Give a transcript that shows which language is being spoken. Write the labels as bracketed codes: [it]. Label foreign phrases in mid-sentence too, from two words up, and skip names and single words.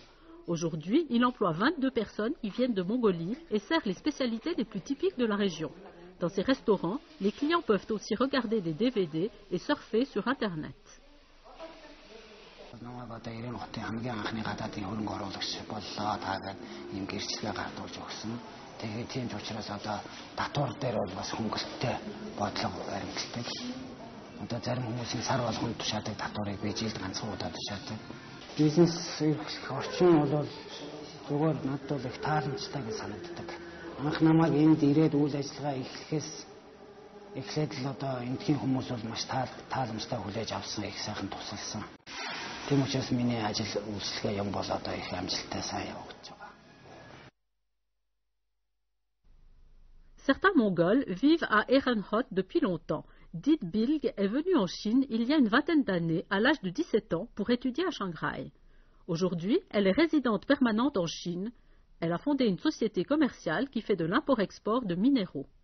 [fr] Aujourd'hui, il emploie 22 personnes qui viennent de Mongolie et sert les spécialités les plus typiques de la région. Dans ces restaurants, les clients peuvent aussi regarder des DVD et surfer sur Internet. [mn] Одоо зарим хүмүүсийн сар болгонд тушаадаг татварыг би жилд ганцхан удаа тушаадаг. Бизнес эрхлэх орчин бол зүгээр надад бол их тааламжтай гэж санагддаг. Анх намайг энд ирээд үйл ажиллагаа эхлээд л одоо эндхийн хүмүүс бол маш тааламжтай хүлээж авсан, их сайхан тусалсан. Тийм учраас миний ажил үйлчлэгээ юм бол одоо их амжилттай сайн явагдаж байгаа. [fr] Certains Mongols vivent à Ehrenhot depuis longtemps. Did Bilg est venue en Chine il y a une vingtaine d'années, à l'âge de 17 ans, pour étudier à Shanghai. Aujourd'hui, elle est résidente permanente en Chine. Elle a fondé une société commerciale qui fait de l'import-export de minéraux.